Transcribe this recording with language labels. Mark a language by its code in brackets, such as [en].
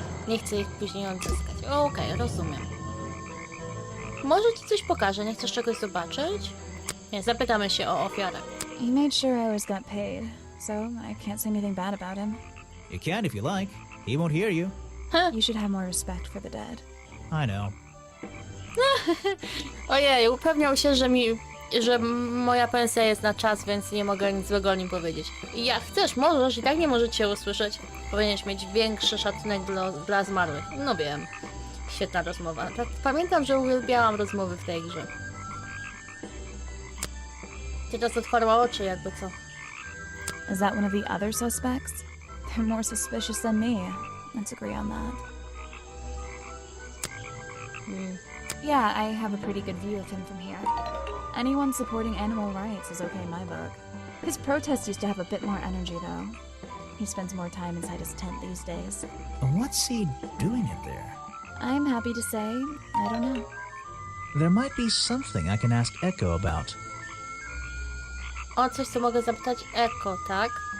[pl] Nie chcę ich później odzyskać. Okej, rozumiem. Może ci coś pokażę, nie chcesz czegoś zobaczyć? Nie, zapytamy się o ofiarę. [en] He made sure I always got paid, so I can't say anything bad about him. You can if you like. He won't hear you. You should have more respect for the dead. I know. [pl] Ojej, upewniał się, że moja pensja jest na czas, więc nie mogę nic złego o nim powiedzieć. I jak chcesz, możesz, i tak nie możecie usłyszeć. Powinieneś mieć większy szacunek dla zmarłych. No wiem. Świetna rozmowa. Pamiętam, że uwielbiałam rozmowy w tej grze. Teraz otwarła oczy, jakby co. [en] Is that one of the other suspects? They're more suspicious than me. Let's agree on that. Yeah, I have a pretty good view of him from here. Anyone supporting animal rights is okay in my book. His protest used to have a bit more energy, though. He spends more time inside his tent these days. What's he doing in there? I'm happy to say, I don't know. There might be something I can ask Echo about. [pl] O coś, co mogę zapytać Eko, tak?